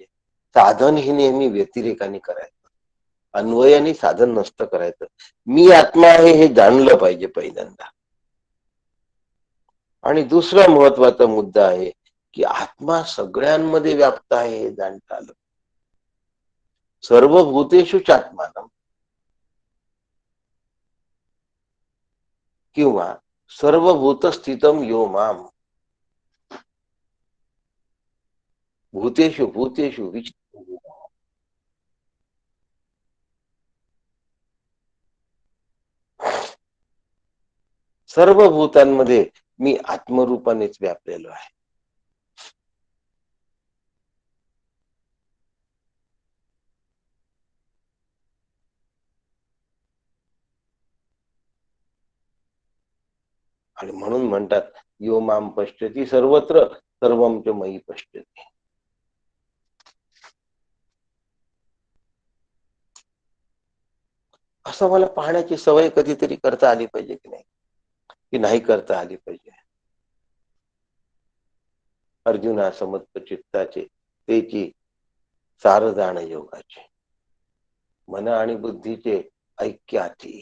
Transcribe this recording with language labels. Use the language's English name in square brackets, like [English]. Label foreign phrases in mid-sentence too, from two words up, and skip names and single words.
[Marathi] साधन ही नेहमी व्यतिरेकाने करायचं, अन्वयाने साधन नसतं करायचं. मी आत्मा आहे हे जाणलं पाहिजे पहिल्यांदा. आणि दुसरा महत्वाचा मुद्दा आहे की आत्मा सगळ्यांमध्ये व्याप्त आहे हे जाणता आलं. [Sanskrit] सर्व भूतेषु चात्मानं किंवा सर्वभूत स्थितम यो माम, भूतेषु भूतेषु [Marathi] सर्व भूतांमध्ये मी आत्मरूपानेच व्यापलेलो आहे. आणि म्हणून म्हणतात [Sanskrit] यो माम पश्यति सर्वत्र सर्वम च मयि पश्यति. [Marathi] असं मला पाहण्याची सवय कधीतरी करता आली पाहिजे की नाही, की नाही करता आली पाहिजे. अर्जुना समत्त चित्ताचे तेची सार जाण योगाचे, मन आणि बुद्धीचे ऐक्याची.